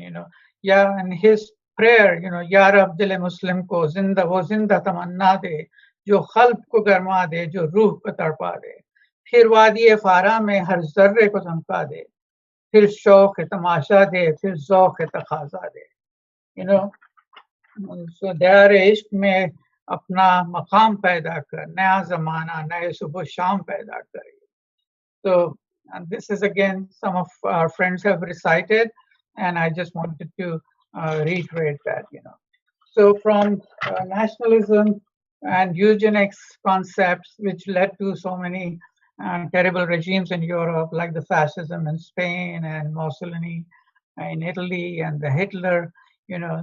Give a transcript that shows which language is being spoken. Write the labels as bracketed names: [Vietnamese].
[English] You know, yeah, and his prayer, you know, [Hindi] Ya Rab dil Muslim ko zinda tamanna de, जो खल्ब को गरमा दे, जो रूह को तड़पा दे. फिर वादी फारा में हर जर्रे को चमका दे फिर शौक तमाशा दे फिर ज़ौक़ तकाज़ा दे. [English] You know, so [Hindi] दयार इश्क में अपना मकाम पैदा कर नया ज़माना नए सुबह शाम पैदा कर. [English] So and this is again some of our friends have recited and I just wanted to reiterate that, you know. So from nationalism and eugenics concepts which led to so many terrible regimes in Europe, like the fascism in Spain and Mussolini in Italy and the Hitler, you know.